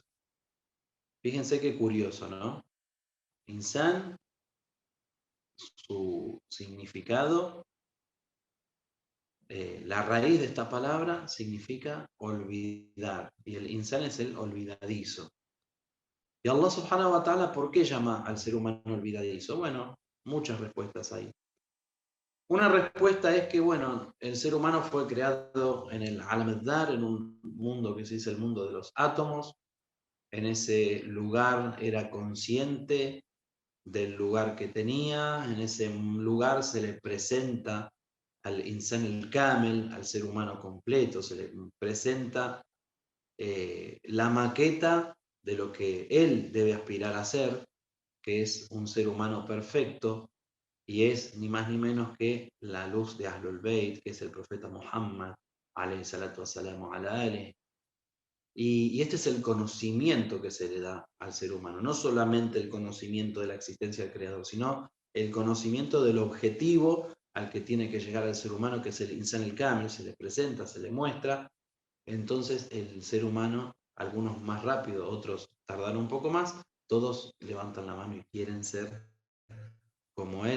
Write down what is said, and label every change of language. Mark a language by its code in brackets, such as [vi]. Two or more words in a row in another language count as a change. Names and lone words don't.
[es] Fíjense qué curioso, ¿no? Insan, su significado, la raíz de esta palabra significa olvidar, y el insan es el olvidadizo. [ar] Y الله سبحانه وتعالى, [es] ¿por qué llama al ser humano olvidadizo? Bueno, muchas respuestas hay. Una respuesta es que, bueno, el ser humano fue creado en el [ar] عالم الذر, [es] en un mundo que se dice el mundo de los átomos. En ese lugar era consciente del lugar que tenía, en ese lugar se le presenta al [ar] إنسان الكامل, [es] al ser humano completo, se le presenta la maqueta de lo que él debe aspirar a ser, que es un ser humano perfecto, y es ni más ni menos que la luz de Ahlul Bayt, que es el profeta Muhammad, [ar] عليه الصلاة والسلام على آله. [es] Y este es el conocimiento que se le da al ser humano, no solamente el conocimiento de la existencia del Creador, sino el conocimiento del objetivo al que tiene que llegar el ser humano, que es el [ar] إنسان الكامل, [es] se le presenta, se le muestra. Entonces el ser humano, algunos más rápido, otros tardan un poco más, todos levantan la mano y quieren ser como él y